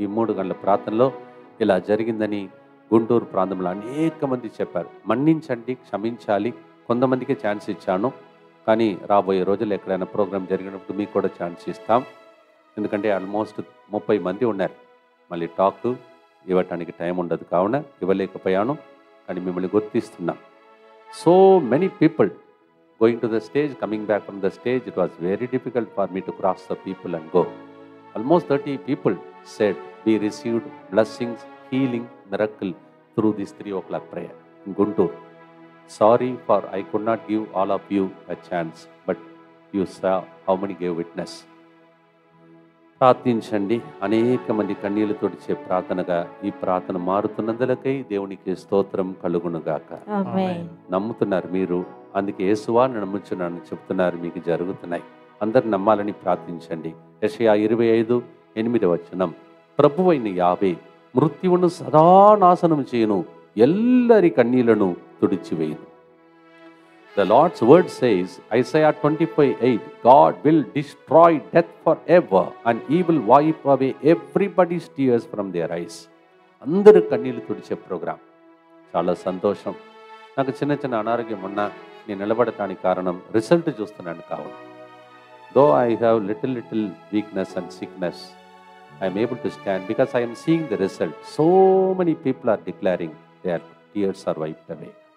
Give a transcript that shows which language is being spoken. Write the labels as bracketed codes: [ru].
[te] ఈ 3 గంటల ప్రార్థనలో ఇలా జరిగిందని గుంటూరు ప్రాంతంలో అనేక మంది చెప్పారు. మన్నించండి, క్షమించాలి. కొంతమందికి ఛాన్స్ ఇచ్చాను, కానీ రాబోయే రోజులు ఎక్కడైనా ప్రోగ్రాం జరిగినప్పుడు మీకు కూడా ఛాన్స్ ఇస్తాం. ఎందుకంటే ఆల్మోస్ట్ 30 మంది ఉన్నారు. మళ్ళీ టాక్ ఇవ్వటానికి టైం ఉండదు, కావున ఇవ్వలేకపోయాను. కానీ మిమ్మల్ని గుర్తిస్తున్నాం. [en] So many people going to the stage, coming back from the stage, it was very difficult for me to cross the people and go. Almost 30 people said we received blessings, healing, miracle through this 3 o'clock prayer in Guntur. Sorry for I could not give all of you a chance, but you saw how many gave witness. [te] ప్రార్థించండి. అనేక మంది కన్నీళ్లు తుడిచే ప్రార్థనగా ఈ ప్రార్థన మారుతున్నందులకై దేవునికి స్తోత్రం కలుగునుగాక. ఆమేన్. నమ్ముతున్నారు మీరు, అందుకే యేసువా నమ్ముచున్నానని చెప్తున్నారు, మీకు జరుగుతున్నాయి. అందరు నమ్మాలని ప్రార్థించండి. యెషయా 25:8 ప్రభువైన యావే మృత్యువును సదా నాశనం చేయును, ఎల్లరి కన్నీళ్లను తుడిచివేయును. [en] The Lord's word says, Isaiah 25:8, God will destroy death forever and he will wipe away everybody's tears from their eyes. [te] అందరూ కన్నీళ్లు తుడిచే ప్రోగ్రాం. చాలా సంతోషం. నాకు చిన్న చిన్న అనారోగ్యం ఉన్నా నేను నిలబడటానికి కారణం రిజల్ట్ చూస్తున్నాను కావున. [en] Though I have little weakness and sickness, I'm able to stand because I'm seeing the result. So many people are declaring their tears are wiped away.